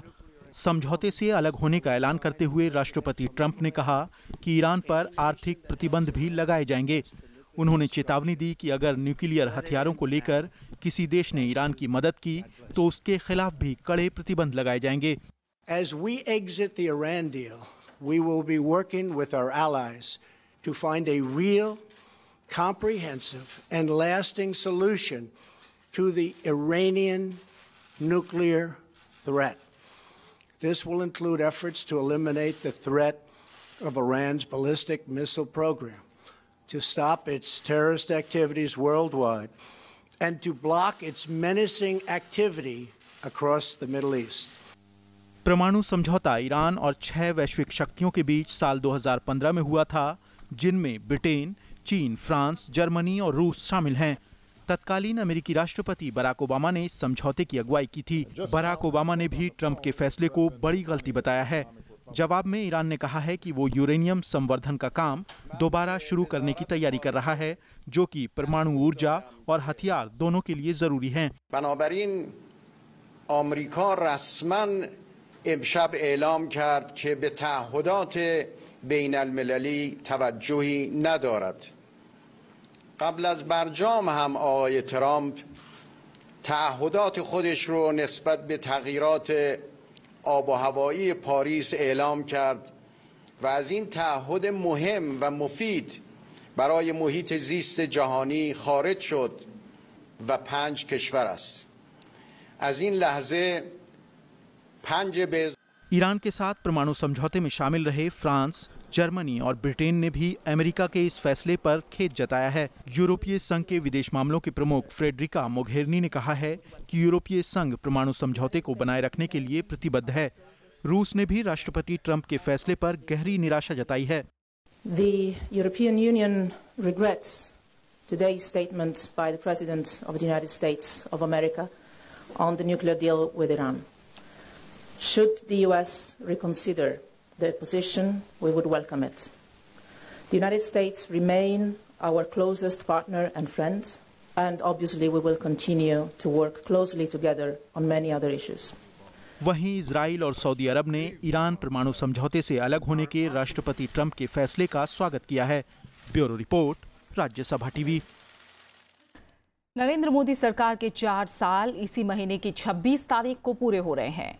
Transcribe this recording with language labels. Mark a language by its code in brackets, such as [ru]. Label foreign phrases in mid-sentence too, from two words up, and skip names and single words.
[hi] समझौते से अलग होने का ऐलान करते हुए राष्ट्रपति ट्रंप ने कहा कि ईरान पर आर्थिक प्रतिबंध भी लगाए जाएंगे। उन्होंने चेतावनी दी कि अगर न्यूक्लियर हथियारों को लेकर किसी देश ने ईरान की मदद की तो उसके खिलाफ भी कड़े प्रतिबंध लगाए जाएंगे। [en] As we exit the Iran deal, we will be working with our allies to find a real, comprehensive and lasting solution to the Iranian nuclear threat. This will include efforts to eliminate the threat of Iran's ballistic missile program, to stop its terrorist activities worldwide, and to block its menacing activity across the Middle East. [hi] परमाणु समझौता ईरान और 6 वैश्विक शक्तियों के बीच साल 2015 में हुआ था, जिनमें ब्रिटेन, चीन, फ्रांस, जर्मनी और रूस शामिल हैं। तत्कालीन अमेरिकी राष्ट्रपति बराक ओबामा ने इस समझौते की अगुवाई की थी। बराक ओबामा ने भी ट्रंप के फैसले को बड़ी गलती बताया है। जवाब में ईरान ने कहा है कि वो यूरेनियम संवर्धन का काम दोबारा शुरू करने की तैयारी कर रहा है, जो कि परमाणु ऊर्जा और हथियार दोनों के लिए जरूरी हैं। [fa] بنابراین آمریکا رسماً امشب اعلام کرد که به تعهدات بین المللی توجهی ندارد. قبل از برجام هم آقای ترامپ تعهدات خودش رو نسبت به تغییرات آب و هوایی پاریس اعلام کرد و از این تعهد مهم و مفید برای محیط زیست جهانی خارج شد و 5 کشور است. از این لحظه [hi] ईरान के साथ परमाणु समझौते में शामिल रहे फ्रांस, जर्मनी और ब्रिटेन ने भी अमेरिका के इस फैसले पर खेद जताया है। यूरोपीय संघ के विदेश मामलों के प्रमुख फ्रेडरिका मोघेरिनी ने कहा है कि यूरोपीय संघ परमाणु समझौते को बनाए रखने के लिए प्रतिबद्ध है। रूस ने भी राष्ट्रपति ट्रंप के फैसले पर गहरी निराशा जताई है। [en] The European Union regrets today's statement by the President of the United States of America on the nuclear deal with Iran. Should the US reconsider their position, we would welcome it. The United States remain our closest partner and friend, and obviously we will continue to work closely together on many other issues. [hi] वहीं इजराइल और सऊदी अरब ने ईरान परमाणु समझौते से अलग होने के राष्ट्रपति ट्रंप के फैसले का स्वागत किया है। [en] bureau report, [hi] राज्यसभा टीवी। नरेंद्र मोदी सरकार के 4 साल इसी महीने की 26 तारीख को पूरे हो रहे हैं।